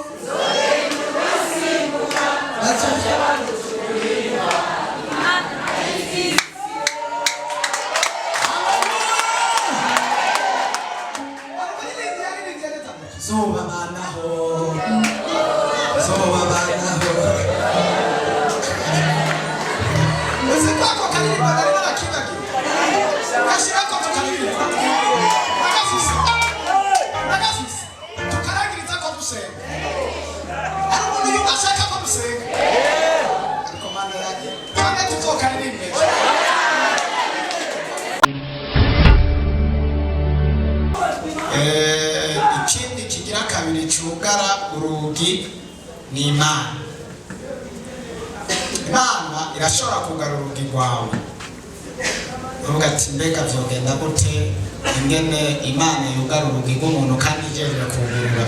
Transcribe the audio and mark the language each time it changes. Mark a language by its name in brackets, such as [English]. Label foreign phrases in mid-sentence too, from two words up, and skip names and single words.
[Rundi] zobabanaho uzi ko ako karirimba nari narakibagiwe gashirako tukaririmba nagafise tukarangiriza ko dusenga hari umuntu yumva ashaka ko dusenga ariko mana yake kandi tutokaririmbe ikindi kigira kabiri cugara urugi ni Imana. Imana irashobora kugara urugi rwawe uvuga ati mbega vyogenda gute ingene Imana yugara urugi rw'umuntu kandi ijeje kugurura.